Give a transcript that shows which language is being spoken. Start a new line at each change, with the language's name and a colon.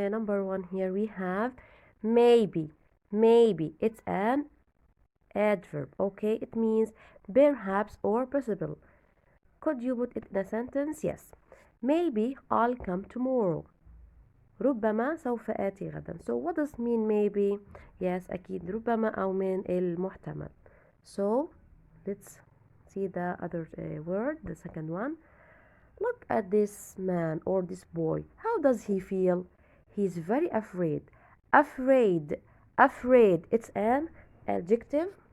English: Number one, here we have maybe. Maybe, it's an adverb. Okay, it means perhaps or possible. Could you put it in a sentence? Yes. Maybe I'll come tomorrow.
Arabic: ربما سوف آتي غدا.
English: So what does mean maybe?
Arabic: Yes, أكيد ربما أو من المحتمل.
English: So let's see the other word, the second one. Look at this man or this boy. How does he feel? He's very afraid. Afraid. Afraid. It's an adjective.